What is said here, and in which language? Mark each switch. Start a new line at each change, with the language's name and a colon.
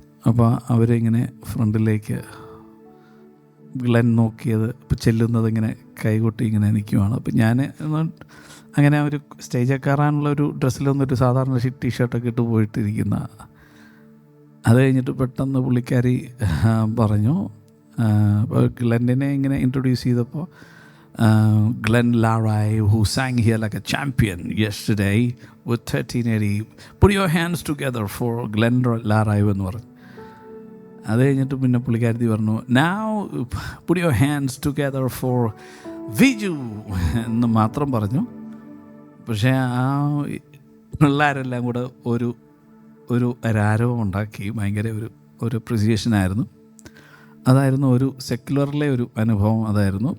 Malayalam: അപ്പോൾ അവരിങ്ങനെ ഫ്രണ്ടിലേക്ക് ഗ്ലെൻ നോക്കിയത് ഇപ്പോൾ ചെല്ലുന്നത് ഇങ്ങനെ കൈകൊട്ടി ഇങ്ങനെ നിൽക്കുവാണ്. അപ്പം ഞാൻ അങ്ങനെ ഒരു സ്റ്റേജിൽ കയറാനുള്ള ഒരു ഡ്രസ്സിലൊന്നും ഒരു സാധാരണ ടീഷർട്ടൊക്കെ ഇട്ട് പോയിട്ടിരിക്കുന്ന. അത് കഴിഞ്ഞിട്ട് പെട്ടെന്ന് പുള്ളിക്കാരി പറഞ്ഞു, ഗ്ലെന്നിനെ ഇങ്ങനെ ഇൻട്രൊഡ്യൂസ് ചെയ്തപ്പോൾ,
English: Glenn Larrai, who sang here like a champion yesterday with 1380. Put your hands together for Glenn Larrai
Malayalam: എന്ന് പറഞ്ഞു. അത് കഴിഞ്ഞിട്ട് പിന്നെ പുള്ളിക്കാരത്തി പറഞ്ഞു,
English: now put your hands together for Viju
Malayalam: എന്ന് മാത്രം പറഞ്ഞു. പക്ഷേ ആ പിള്ളേരെല്ലാം കൂടെ ഒരു രാരവം ഉണ്ടാക്കി. ഭയങ്കര ഒരു അപ്രിസിയേഷനായിരുന്നു. അതായിരുന്നു ഒരു സെക്യുലറിലെ ഒരു അനുഭവം അതായിരുന്നു.